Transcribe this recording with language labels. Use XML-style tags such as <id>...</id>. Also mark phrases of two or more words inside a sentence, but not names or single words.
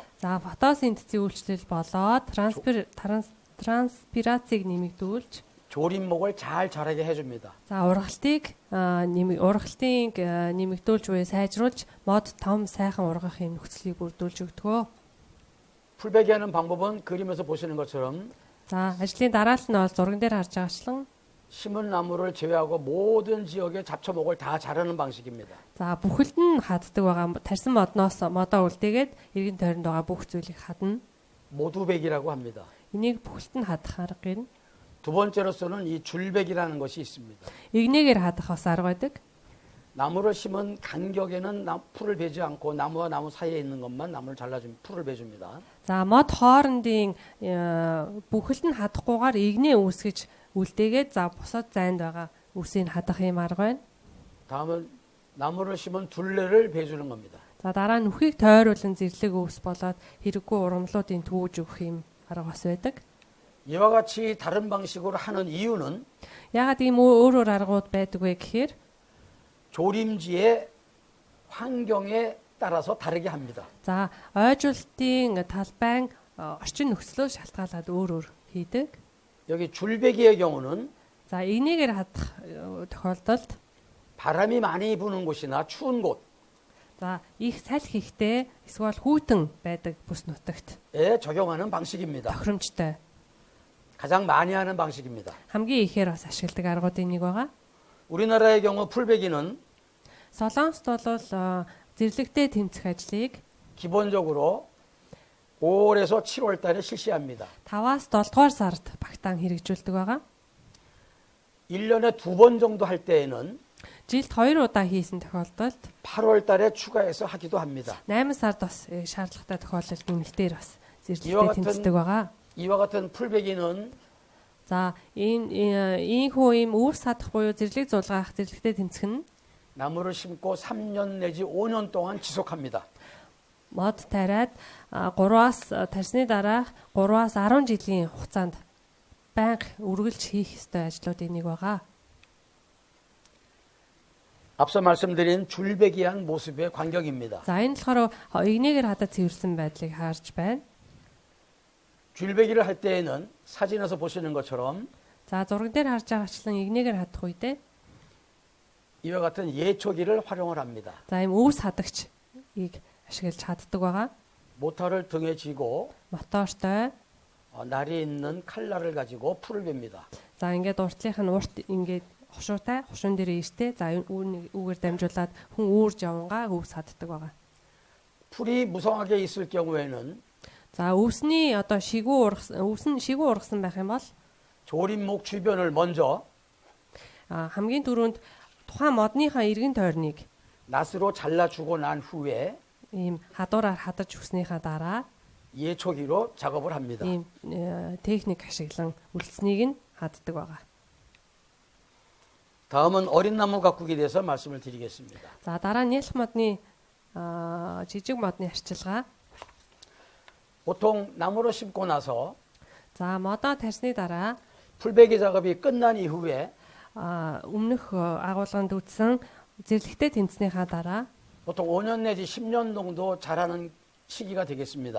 <mn>за фотосинтезийн үйлчлэл болоод транспирацийг нэмэгдүүлж</mn> <ko>조림목을 잘 자라게 해줍니다.</ko> <mn>за ургалтын нэмэгдүүлж буюу сайжруулж мод том сайхан ургах юм нөхцөлийг бүрдүүлж өгдөгөө.</mn> <ko>풀베기 하는 방법은 그림에서 보시는 것처럼</ko> <mn>За ажлын дараалал нь бол зурган дээр харж байгаачлан</mn> <ko>심은 나무를 제외하고 모든 지역의 잡초목을 다 자르는 방식입니다.</ko> <mn>за бүхэлд нь хаддаг байгаа. Тарьсан модноос модоо үлдээгээд эргэн тойронд байгаа бүх зүйлийг хадна.</mn> <ko>모두백이라고 합니다.</ko> <mn>Энийг бүхэлд нь хадах арга гин.</mn> <ko>두 번째로서는 이 줄백이라는 것이 있습니다.</ko> <mn>Игнэгээр хадах бас арга байдаг.</mn> <ko>나무를 심은 간격에는 풀을 베지 않고 나무와 나무 사이에 있는 것만 나무를 잘라주면 풀을 베줍니다.</ko> <mn>За мод хоорондын бүхэлд нь хадахгүйгээр игнээ үүсгэж үлдээгээд за бусад зайд байгаа үсийг хадах юм арга байна.</mn> <ko>다음은 나무를 심은 둘레를 베주는 겁니다.</ko> <mn>За дараа нь нүхийг тойруулан зэрлэг өвс болоод хэрэггүй ургамлуудын төвөж өгөх юм арга бас байдаг.</mn> <ko>이와 같이 다른 방식으로 하는 이유는</ko> <mn>Ягаад ийм өөр аргууд байдаг вэ гэхээр</mn> <ko>조림지의 환경에 따라서 다르게 합니다.</ko> <mn>за ойжуулалтын талбайн орчин нөхцлөө шалтгаалаад өөр хийдэг.</mn> <ko>여기 줄베기의 경우는</ko> <mn>За игнэгээр хадах тохиолдолд</mn> <ko>바람이 많이 부는 곳이나 추운 곳에</ko> <mn>за их салхи ихтэй эсвэл хүйтэн байдаг бүс нутагт</mn> <ko>적용하는 방식입니다.</ko> <mn>тохиромжтой</mn> <ko>가장 많이 하는 방식입니다.</ko> <mn>хамгийн ихээр бас ашигладаг аргуудын нэг байгаа.</mn> <ko>우리나라의 경우 풀베기는</ko> <mn>Солонгост бол зэрлэгтэй тэмцэх ажлыг</mn> <ko>기본적으로 5월에서 7월 달에 실시합니다.</ko> <mn>5-аас 7 дугаар сард багтаан хэрэгжүүлдэг байгаа.</mn> <ko>1년에 2번 정도 할 때에는</ko> <mn>жилд 2 удаа хийсэн тохиолдолд</mn> <ko>8월 달에 추가해서 하기도 합니다.</ko> <mn>8 сард бас шаардлагатай тохиолдолд нэмэлтээр бас зэрлэгтэй тэмцдэг байгаа.</mn> <ko>이와 같은 풀베기는</ko> <mn>За энэ хүү ийм үүр садах буюу зэрлэг зулгаах зэрлэгтэй тэмцэх нь</mn> <ko>나무를 심고 3년 내지 5년 동안 지속합니다.</ko> <mn>мод тариад 3-аас тарсны дараах 3-аас 10 жилийн хугацаанд байнга үргэлж хийх ёстой ажлуудын нэг байгаа.</mn> <ko>앞서 말씀드린 줄베기한 모습의 광경입니다.</ko> <mn>За энэ болохоор игнэгээр хадаад цэвэрлсэн байдлыг харж байна.</mn> <ko>줄베기를 할 때에는 사진에서 보시는 것처럼</ko> <mn>За зураг дээр харж байгаачлан игнэгээр хадах үедээ</mn> <ko>이와 같은 예초기를 활용을 합니다.</ko> <mn>за ийм өвс хадагчийг ашиглаж хаддаг байгаа.</mn> <ko>모터를 등에 쥐고</ko> <mn>Мотортой.</mn> <ko>날이 있는 칼날을 가지고 풀을 뱁니다.</ko> <mn>За ингээд уртлынх нь урт ингээд хошуутай хошуун дээр ийштэй. За үүгээр дамжуулаад хүн үүрж явангаа өвс хаддаг байгаа.</mn> <ko>풀이 무성하게 있을 경우에는</ko> <mn>За өвсний одоо шигүү ургасан байх юм бол</mn> <ko>조림목 주변을 먼저</ko> <mn>хамгийн түрүүнд тухайн модныхаа эргэн тойрныг</mn> <ko>낫으로 잘라주고 난 후에</ko> <mn>ийм хадуураар хадаж өгснийхаа дараа</mn> <ko>예초기로 작업을 합니다.</ko> <mn>ийм техник ашиглан үлдснийг нь хаддаг байгаа.</mn> <ko>다음은 어린 나무 가꾸기에 대해서 말씀을 드리겠습니다.</ko> <mn>За дараа нь нялх модны жижиг модны арчилгаа.</mn> <ko>보통 나무로 심고 나서</ko> <mn>За модоо тарсны дараа</mn> <ko>풀베기 작업이 끝난 이후에</ko> <mn>өмнөх агуулганд үтсэн зэрлэгтэй тэнцснийхаа дараа</mn> <ko>보통 5년 내지 10년 정도 자라는 시기가 되겠습니다.</ko>